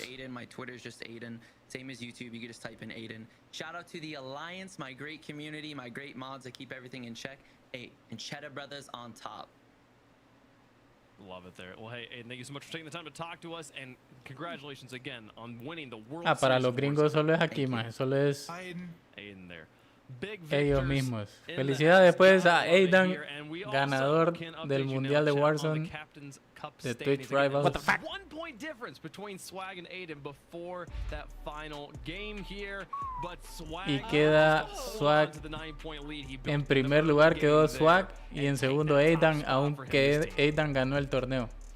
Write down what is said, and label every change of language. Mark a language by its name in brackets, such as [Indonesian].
[English] Aiden. My Twitter is just Aiden. Same as YouTube. You can just type in Aiden. Shout out to the Alliance, my great community, my great mods that keep everything in check. Hey, and Cheddar Brothers on top. Love it there. Well, hey, Aiden, thank you so much for taking the time to talk to us, and congratulations again on winning the World Series. [Spanish] Para los gringos solo es aquí, más. Solo es [English] Aiden there. Big [Spanish] ellos mismos. Felicidades pues a Aidan, ganador del Mundial de Warzone de Twitch Rivals. [English] What the fuck? 1 point difference between Swag and Aiden before that final game here, but Swag [Spanish] y queda Swag en primer lugar, quedó Swag, y en segundo Aidan, aunque Aidan ganó el torneo.